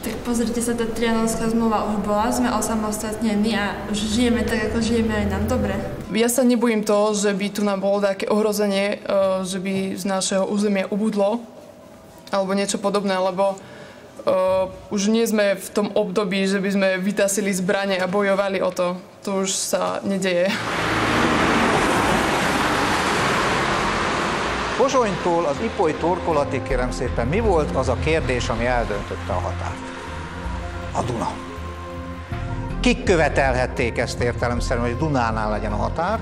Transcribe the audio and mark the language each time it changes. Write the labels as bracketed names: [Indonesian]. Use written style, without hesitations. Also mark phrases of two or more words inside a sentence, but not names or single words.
[Slovak] Tak pozrite sa, tá Trianonská zmluva už bola, sme osamostatnení a už žijeme tak, ako žijeme aj nám dobre. Ja sa nebojím toho, že by tu nám bolo také ohrozenie, že by z našeho územia ubudlo, alebo niečo podobné, lebo už nie sme v tom období, že by sme vytasili zbrane a bojovali o to. To už sa nedeje. [Hungarian] Pozsonytól az Ipoly torkolatig, kérem szépen, mi volt az a kérdés, ami eldöntötte a határt? A Duna. Kik követelhették ezt értelemszerűen, hogy Dunánál legyen a határ?